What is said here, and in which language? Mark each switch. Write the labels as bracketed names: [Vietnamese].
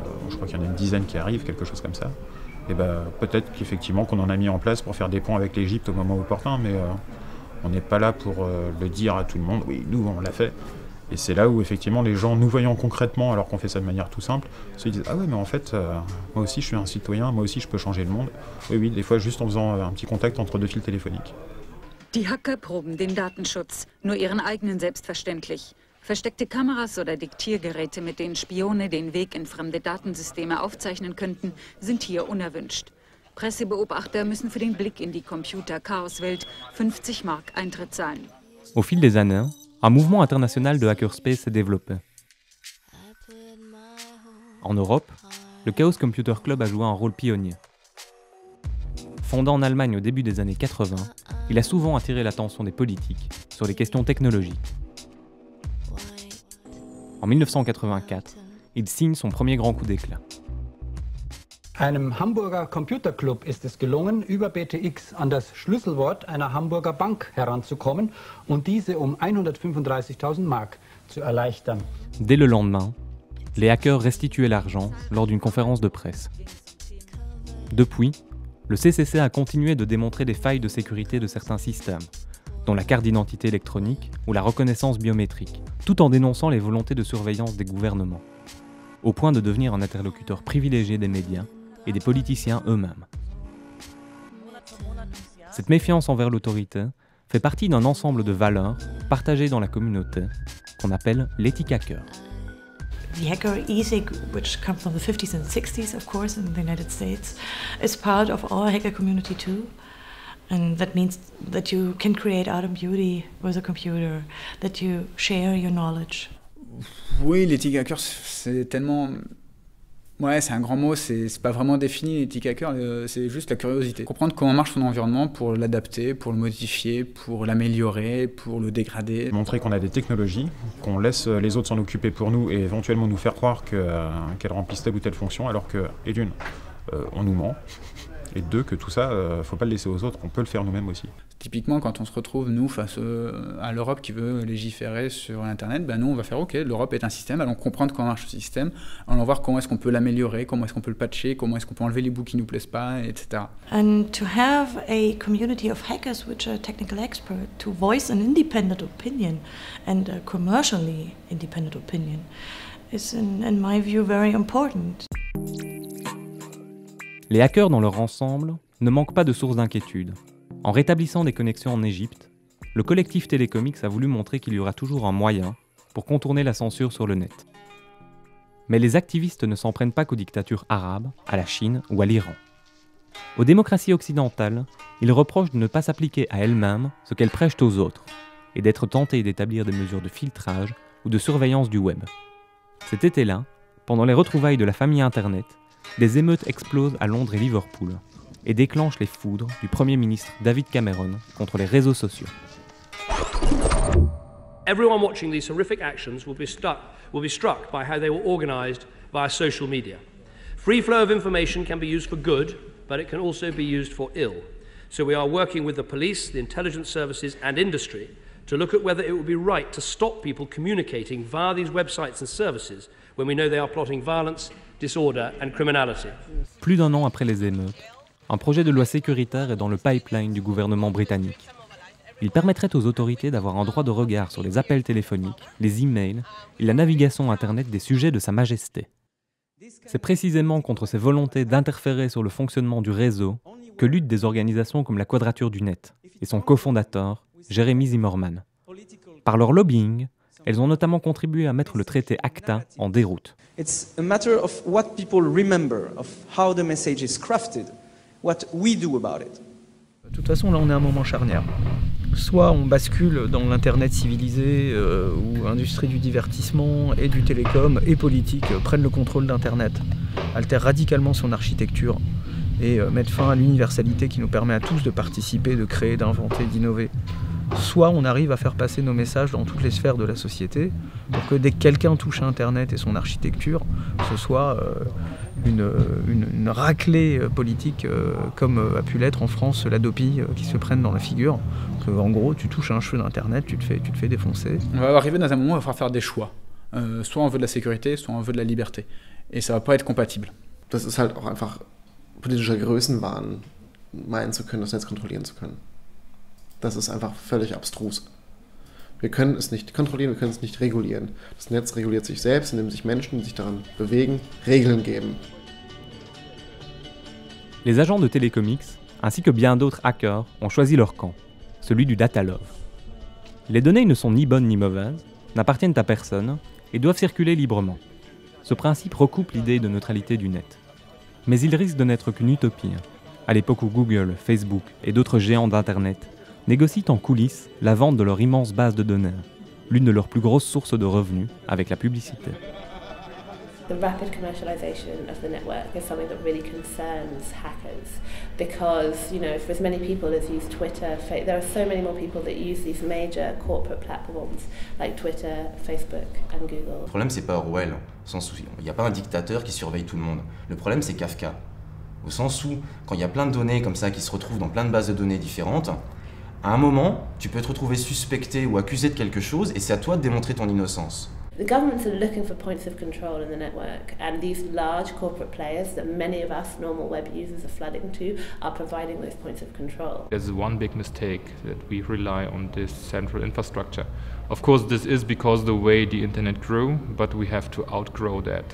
[French] Je crois qu'il y en a une dizaine qui arrivent, quelque chose comme ça. Et peut-être qu'effectivement qu'on en a mis en place pour faire des ponts avec l'Égypte au moment opportun, mais on n'est pas là pour le dire à tout le monde. Oui, nous on l'a fait. Et c'est là où effectivement les gens, nous voyant concrètement, alors qu'on fait ça de manière tout simple, se disent « Ah ouais, mais en fait, moi aussi je suis un citoyen, moi aussi je peux changer le monde. » Oui, des fois juste en faisant un petit contact entre 2 fils téléphoniques. [German] Die Hacker proben den Datenschutz, nur ihren eigenen selbstverständlich. Versteckte Kameras oder Diktiergeräte, mit denen Spione den Weg in fremde Datensysteme aufzeichnen könnten, sind hier unerwünscht. Pressebeobachter müssen für den Blick in die Computer-Chaoswelt 50 Mark Eintritt zahlen. [French] Au fil des années, un mouvement international de hackerspace s'est développé. En Europe, le Chaos Computer Club a joué un rôle pionnier. Fondé en Allemagne au début des années 80, il a souvent attiré l'attention des politiques sur les questions technologiques. En 1984, il signe son premier grand coup d'éclat. [German] Einem Hamburger Computerclub ist es gelungen, über BTX an das Schlüsselwort einer Hamburger Bank heranzukommen und diese 135.000 Mark zu erleichtern. [French] Dès le lendemain, les hackers restituaient l'argent lors d'une conférence de presse. Depuis, le CCC a continué de démontrer des failles de sécurité de certains systèmes, dont la carte d'identité électronique ou la reconnaissance biométrique, tout en dénonçant les volontés de surveillance des gouvernements, au point de devenir un interlocuteur privilégié des médias et des politiciens eux-mêmes. Cette méfiance envers l'autorité fait partie d'un ensemble de valeurs partagées dans la communauté qu'on appelle l'éthique hacker. [English] The hacker ethic, which comes from the 50s and 60s, of course, in the United States, is part of our hacker community too. And that means that you can create art and beauty with a computer, that you share your knowledge. [French] Oui, l'éthique hacker, c'est tellement... Ouais, c'est un grand mot, c'est pas vraiment défini l'éthique hacker, c'est juste la curiosité. Comprendre comment marche son environnement pour l'adapter, pour le modifier, pour l'améliorer, pour le dégrader. Montrer qu'on a des technologies, qu'on laisse les autres s'en occuper pour nous et éventuellement nous faire croire qu'elles remplissent telle ou telle fonction, alors que, et d'une, on nous ment, et deux, que tout ça, faut pas le laisser aux autres, on peut le faire nous-mêmes aussi. Typiquement, quand on se retrouve, nous, face à l'Europe qui veut légiférer sur Internet, nous, on va faire, OK, l'Europe est un système, allons comprendre comment marche ce système, allons voir comment est-ce qu'on peut l'améliorer, comment est-ce qu'on peut le patcher, comment est-ce qu'on peut enlever les bouts qui nous plaisent pas, etc. [English] And to have a community of hackers which are technical experts to voice an independent opinion and a commercially independent opinion is, in my view, very important. [French] Les hackers dans leur ensemble ne manquent pas de sources d'inquiétude. En rétablissant des connexions en Égypte, le collectif Telecomix a voulu montrer qu'il y aura toujours un moyen pour contourner la censure sur le net. Mais les activistes ne s'en prennent pas qu'aux dictatures arabes, à la Chine ou à l'Iran. Aux démocraties occidentales, ils reprochent de ne pas s'appliquer à elles-mêmes ce qu'elles prêchent aux autres, et d'être tentées d'établir des mesures de filtrage ou de surveillance du web. Cet été-là, pendant les retrouvailles de la famille Internet, des émeutes explosent à Londres et Liverpool, et déclenchent les foudres du Premier ministre David Cameron contre les réseaux sociaux. [English] Everyone watching these horrific actions will be struck by how they were organised via social media. Free flow of information can be used for good, but it can also be used for ill. So we are working with the police, the intelligence services and industry to look at whether it would be right to stop people communicating via these websites and services when we know they are plotting violence, disorder and criminality. [French] Plus d'un an après les émeutes, un projet de loi sécuritaire est dans le pipeline du gouvernement britannique. Il permettrait aux autorités d'avoir un droit de regard sur les appels téléphoniques, les emails et la navigation Internet des sujets de Sa Majesté. C'est précisément contre ces volontés d'interférer sur le fonctionnement du réseau que luttent des organisations comme la Quadrature du Net et son cofondateur, Jeremy Zimmerman. Par leur lobbying, elles ont notamment contribué à mettre le traité ACTA en déroute. [English] It's a matter of what people remember, of how the message is crafted, what we do about it. [French] De toute façon, là, on est à un moment charnière. Soit on bascule dans l'Internet civilisé, où l'industrie du divertissement et du télécom et politique prennent le contrôle d'Internet, altèrent radicalement son architecture et mettent fin à l'universalité qui nous permet à tous de participer, de créer, d'inventer, d'innover. Soit on arrive à faire passer nos messages dans toutes les sphères de la société pour que dès que quelqu'un touche à Internet et son architecture, ce soit une raclée politique comme a pu l'être en France l'Adopi qui se prennent dans la figure. En gros, tu touches à un cheveu d'Internet, tu te fais défoncer. On va arriver dans un moment où il va falloir faire des choix. Soit on veut de la sécurité, soit on veut de la liberté. Et ça va pas être compatible. [German] Das ist halt auch einfach politischer Größenwahn, meinen zu können, das Netz kontrollieren zu können. Das ist einfach völlig abstrus. Wir können es nicht kontrollieren, wir können es nicht regulieren. Das Netz reguliert sich selbst, indem sich Menschen, die sich daran bewegen, Regeln geben. [French] Les agents de Telecomix, ainsi que bien d'autres hackers, ont choisi leur camp, celui du data love. Les données ne sont ni bonnes ni mauvaises, n'appartiennent à personne et doivent circuler librement. Ce principe recoupe l'idée de neutralité du net. Mais il risque de n'être qu'une utopie, à l'époque où Google, Facebook et d'autres géants d'Internet négocient en coulisses la vente de leur immense base de données, l'une de leurs plus grosses sources de revenus avec la publicité. [English] The rapid commercialization of the network is something that really concerns hackers because, if as many people as use Twitter, there are so many more people that use these major corporate platforms like Twitter, Facebook and Google. [French] Le problème, c'est pas Orwell, au sens où il n'y a pas un dictateur qui surveille tout le monde. Le problème, c'est Kafka, au sens où, quand il y a plein de données comme ça qui se retrouvent dans plein de bases de données différentes, à un moment, tu peux te retrouver suspecté ou accusé de quelque chose et c'est à toi de démontrer ton innocence. [English] The governments are looking for points of control in the network, and these large corporate players that many of us normal web users are flooding to are providing those points of control. There's one big mistake that we rely on this central infrastructure. Of course, this is because the way the internet grew, but we have to outgrow that.